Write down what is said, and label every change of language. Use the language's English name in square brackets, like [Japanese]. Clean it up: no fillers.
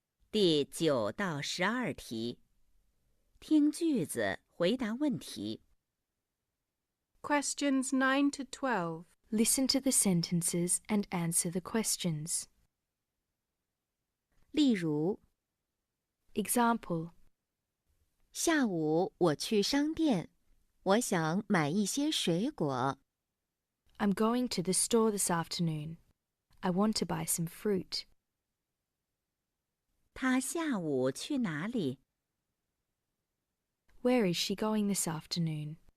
[Chinese] 第9到12题，听句子回答问题。 [English] Questions 9 to 12. Listen to the sentences and answer the questions. [Chinese] 例如， [English] Example: [Chinese] 下午我去商店，我想买一些水果。 [English] I'm going to the store this afternoon. I want to buy some fruit. [Chinese] 他下午去哪里？ [English] Where is she going this afternoon?